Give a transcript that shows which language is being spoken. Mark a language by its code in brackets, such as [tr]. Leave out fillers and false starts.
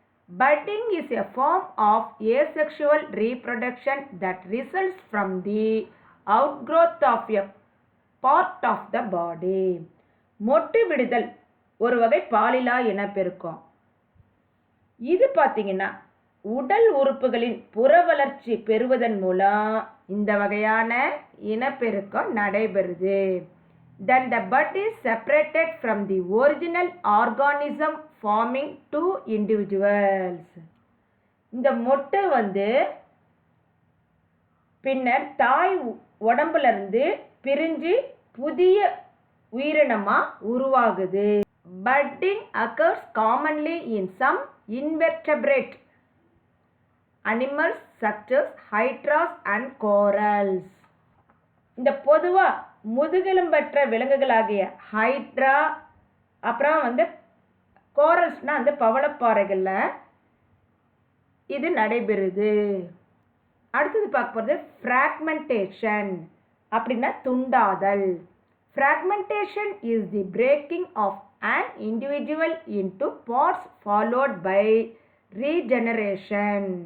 [en] Budding is a form of asexual reproduction that results from the outgrowth of a part of the body. [ta] மொட்டு விடுதல் ஒரு வகை பாலிலா இனப்பெருக்கம். இது பார்த்தீங்கன்னா உடல் உறுப்புகளின் புற வளர்ச்சி பெறுவதன் மூலம் இந்த வகையான இனப்பெருக்கம் நடைபெறுது. [en] Then the bud is separated from the original organism forming two individuals. [ta] இந்த மொட்டு பின்னர் தாய் உடம்புல இருந்து பிரிஞ்சு புதிய உயிரினமா உருவாகுது. [en] Budding occurs commonly in some invertebrate animals such as hydras and corals. [ta] இந்த பொதுவா முதுகெலும்பற்ற விலங்குகளாகிய ஹைட்ரா, அப்புறம் கோரல்ஸ்னால் பவளப்பாறைகளில் இது நடைபெறுது. அடுத்தது பார்க்க போகிறது ஃப்ராக்மெண்டேஷன் அப்படின்னா துண்டாதல். [en] Fragmentation is the breaking of an individual into parts followed by regeneration.